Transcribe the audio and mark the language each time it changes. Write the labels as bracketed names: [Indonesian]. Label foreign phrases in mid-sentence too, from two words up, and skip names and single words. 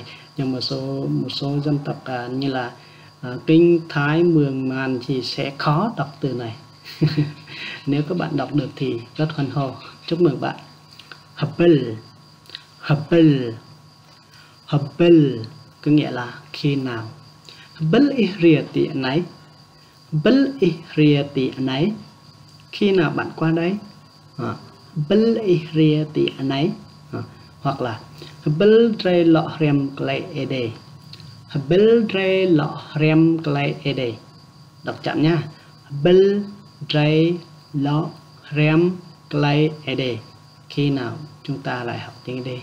[Vietnamese] Nhưng một số dân tộc như là Kinh, Thái, Mường, Màn thì sẽ khó đọc từ này. Nếu các bạn đọc được thì rất hoan hô. Chúc mừng bạn. [Rade] Habl. Habl. [Vietnamese] Habl có nghĩa là khi nào. [Rade] Habl ihriyati anay. Habl ihriyati anay, [Vietnamese] khi nào bạn qua đấy. [Rade] Habl ihriyati anay. [Vietnamese] Hoặc là [Rade] habl dre lo rem klei ede. Habl dre lo rem klei ede. [Vietnamese] Đọc chậm nha. [Rade] Habl dre lo rem klei ede, [Vietnamese] khi nào chúng ta lại học tiếng ED.